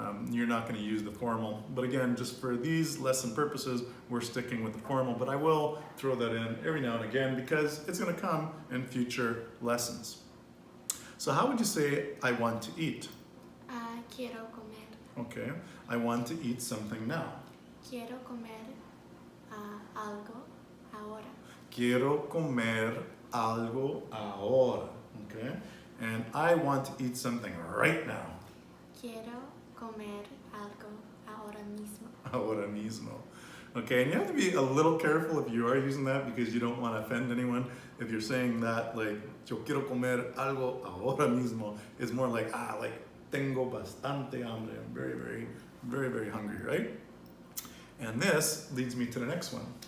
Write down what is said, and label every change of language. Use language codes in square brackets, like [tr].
[en] You're not going to use the formal. But again, just for these lesson purposes, we're sticking with the formal. But I will throw that in every now and again because it's going to come in future lessons. So how would you say, I want to eat? [es] Quiero comer. [en] Okay. I want to eat something now. [es] Quiero comer algo ahora. Quiero comer algo ahora. [en] Okay. And I want to eat something right now. [es] Quiero comer algo ahora mismo. Ahora mismo. [en] Okay, and you have to be a little careful if you are using that because you don't want to offend anyone. If you're saying that, like, [es] yo quiero comer algo ahora mismo, [en] it's more like, [es] tengo bastante hambre. [en] I'm very, very, very, very hungry, right? And this leads me to the next one.